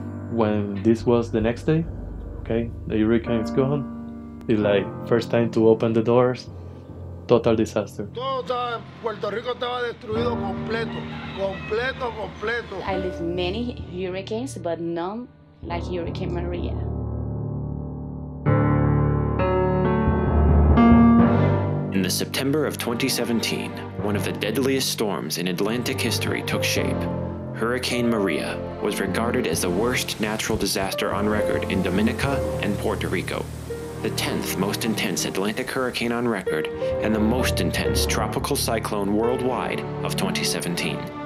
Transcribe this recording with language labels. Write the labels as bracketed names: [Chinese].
[English] When this was the next day, okay, the hurricane is gone. It's like first time to open the doors, total disaster. [Spanish] Todo Puerto Rico estaba destruido completo, completo, completo. [English] I lived many hurricanes, but none like Hurricane Maria. In the September of 2017, one of the deadliest storms in Atlantic history took shape. Hurricane Maria was regarded as the worst natural disaster on record in Dominica and Puerto Rico, the 10th most intense Atlantic hurricane on record and the most intense tropical cyclone worldwide of 2017.